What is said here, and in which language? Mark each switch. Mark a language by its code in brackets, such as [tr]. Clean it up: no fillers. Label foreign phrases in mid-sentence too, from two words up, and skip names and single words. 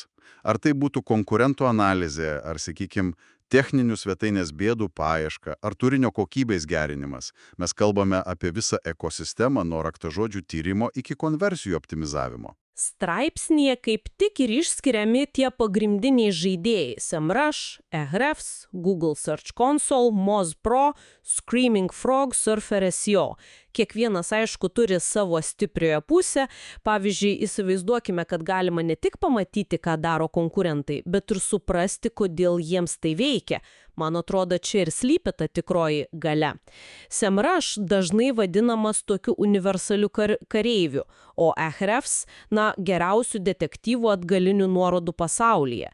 [lt] Ar tai būtų konkurentų analizė, ar, sakykime, techninių svetainės bėdų paieška, ar turinio kokybės gerinimas. Mes kalbame apie visą ekosistemą nuo raktažodžių tyrimo iki konversijų optimizavimo. Straipsnyje kaip tik ir išskiriami tie pagrindiniai žaidėjai – SEMrush, Ahrefs, Google Search Console, Moz Pro, Screaming Frog, Surfer SEO. Kiekvienas, aišku, turi savo stiprioją pusę. Pavyzdžiui, įsivaizduokime, kad galima ne tik pamatyti, ką daro konkurentai, bet ir suprasti, kodėl jiems tai veikia. Man atrodo, čia ir slypi ta tikroji galia. SEMrush dažnai vadinamas tokiu universaliu kareiviu, o Ahrefs geriausių detektyvų atgalinių nuorodų pasaulyje.